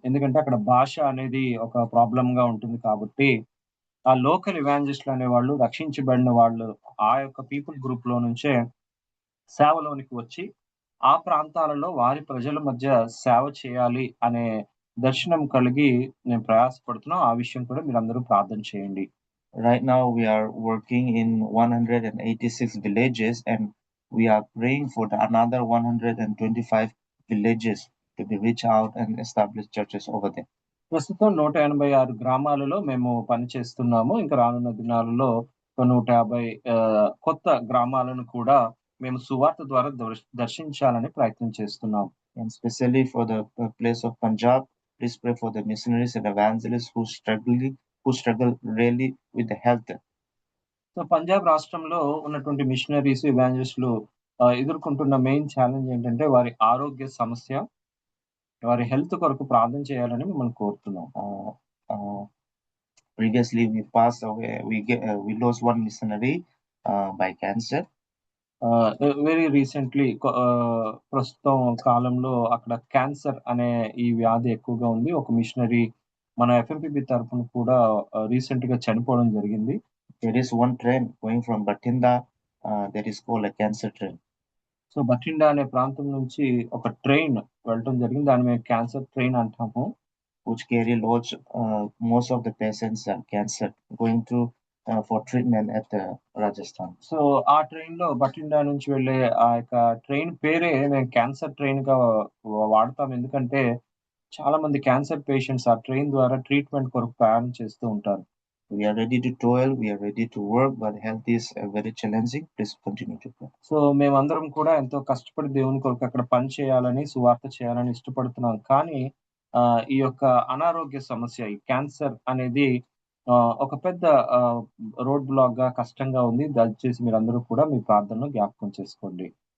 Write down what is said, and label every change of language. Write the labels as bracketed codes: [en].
[te] ఎందుకంటే అక్కడ భాష అనేది ఒక ప్రాబ్లమ్ గా ఉంటుంది కాబట్టి, ఆ లోకల్ ఇవాంజలిస్టులు అనేవాళ్ళు రక్షించబడిన వాళ్ళు ఆ యొక్క పీపుల్ గ్రూప్ లో నుంచే సేవలోనికి వచ్చి ఆ ప్రాంతాలలో వారి ప్రజల మధ్య సేవ చేయాలి అనే దర్శనం కలిగి నేను ప్రయాసపడుతున్నాం. ఆ విషయం కూడా మీరందరూ ప్రార్థన చేయండి. [en] Right now, we are working in 186 villages, and we are praying for another 125 villages to be reach out and establish churches over there. [te] ప్రస్తుతం 186 గ్రామాలలో మేము పనిచేస్తున్నాము. ఇంకా రానున్న దినాలలో 150 కొత్త గ్రామాలను కూడా మేము సువార్త ద్వారా దర్శించాలని ప్రయత్నం చేస్తున్నాం. [en] And especially for the place of Punjab, please pray for the missionaries and evangelists who struggle really with the health. [te] So Punjab రాష్ట్రంలో ఉన్నటువంటి మిషనరీస్, ఇవాంజలిస్టులు ఎదుర్కొంటున్న మెయిన్ ఛాలెంజ్ ఏంటంటే వారి ఆరోగ్య సమస్య, వారి హెల్త్ కొరకు ప్రార్థన చేయాలని మిమ్మల్ని కోరుతున్నాం. [en] Previously, we lost one missionary by cancer. [te] Very recently ప్రస్తుతం కాలంలో అక్కడ క్యాన్సర్ అనే ఈ వ్యాధి ఎక్కువగా ఉంది. ఒక మిషనరీ మన ఎఫ్ఎంపిబి తరఫున కూడా రీసెంట్ గా చనిపోవడం జరిగింది. [en] There is one train going from Bathinda that is called a cancer train. [te] So Bathinda అనే ప్రాంతం నుంచి ఒక ట్రైన్ వెళ్ళటం జరిగింది. దాన్ని మేము క్యాన్సర్ ట్రైన్ అంటాము. [en] Which carry loads most of the patients cancer going to for treatment at Rajasthan. [te] So ఆ ట్రైన్ లో బఠిండా నుంచి వెళ్ళే ఆ యొక్క ట్రైన్ పేరే మేము క్యాన్సర్ ట్రైన్ గా వాడతాం. ఎందుకంటే చాలా మంది క్యాన్సర్ పేషెంట్స్ ఆ ట్రైన్ ద్వారా ట్రీట్మెంట్ కొరకు ప్రయాణం చేస్తూ ఉంటారు. [en] We are ready to toil, we are ready to work, but health is very challenging. Please continue to pray. [te] So మేమందరం కూడా ఎంతో కష్టపడి దేవుని కొరకు అక్కడ పని చేయాలని, సువార్త చేయాలని ఇష్టపడుతున్నాం. కానీ ఈ యొక్క అనారోగ్య సమస్య, ఈ క్యాన్సర్ అనేది ఒక పెద్ద రోడ్ బ్లాక్ గా కష్టంగా ఉంది. దయచేసి మీరందరూ కూడా మీ ప్రార్థనలో జ్ఞాపకం చేసుకోండి.